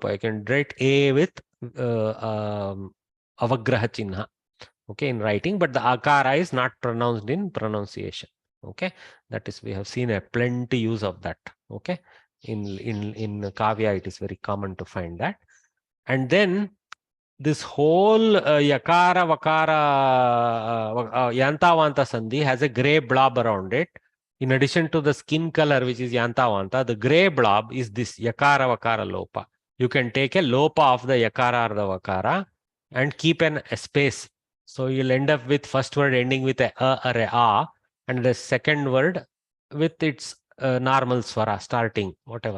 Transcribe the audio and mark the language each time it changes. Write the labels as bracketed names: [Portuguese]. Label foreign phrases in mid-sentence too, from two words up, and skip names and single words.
[English] You can write A with [Sanskrit] avagraha chinha, [English] okay, in writing, but the akara is not pronounced in pronunciation. Okay, that is, we have seen a plenty use of that. Okay, in kavya it is very common to find that. And then this whole [Sanskrit] yakara vakara yantavanta sandhi [English] has a gray blob around it. In addition to the skin color, which is yantavanta, the gray blob is this [Sanskrit] yakara vakara lopa. [English] You can take a lopa of the yakara or the vakara and keep a space. So you'll end up with first word ending with a or a, and the second word with its normal swara starting, whatever.